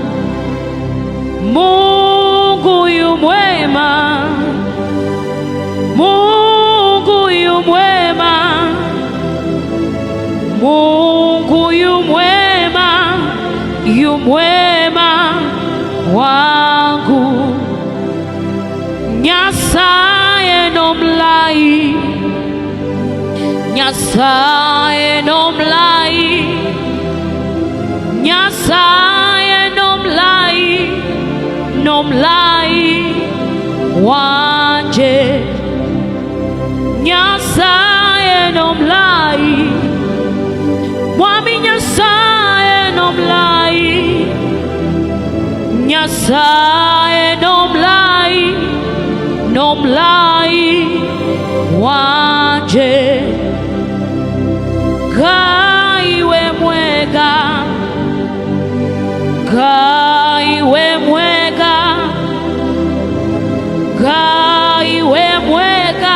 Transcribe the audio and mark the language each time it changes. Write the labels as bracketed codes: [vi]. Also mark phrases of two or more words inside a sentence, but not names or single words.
[sw] Mungu yu mwema. Mungu yu mwema. Mungu yu mwema. Yu mwema wangu. [luy] Nyasaye no mlai. Nyasaye no mlai. Nyasaye no mlai. No mlai wanje. Nyasaye no mlai. Mwami Nyasaye no mlai. Nyasaye no mlai. No mlai wanje. [ki] Kaiwe mwega. Kaiwe mwega. Kaiwe mwega.